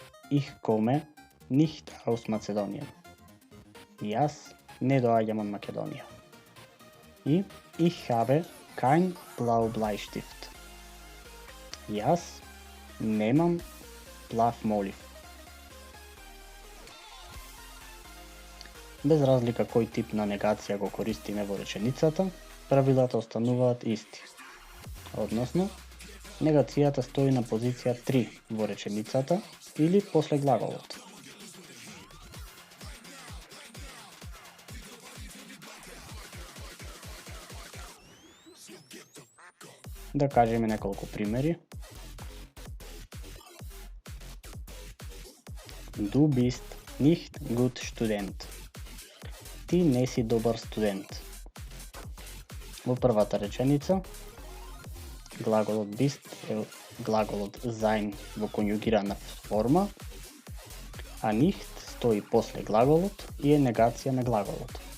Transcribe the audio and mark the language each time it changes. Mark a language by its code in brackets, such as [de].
[de] Ich komme nicht aus Mazedonien. [mk] Јас не доаѓам од Македонија. [de] И ich habe kein Blaubleistift. [mk] Јас немам плав молив. Без разлика кој тип на негација го користиме во реченицата, правилата остануваат исти. Односно, негацијата стои на позиција 3 во реченицата или после глаголот. Да кажеме неколку примери. [de] Du bist nicht gut Student. [mk] Ти не си добар студент. Во првата реченица, глаголот bist е глаголот sein во конјугирана форма, а nicht стои после глаголот и е негација на глаголот.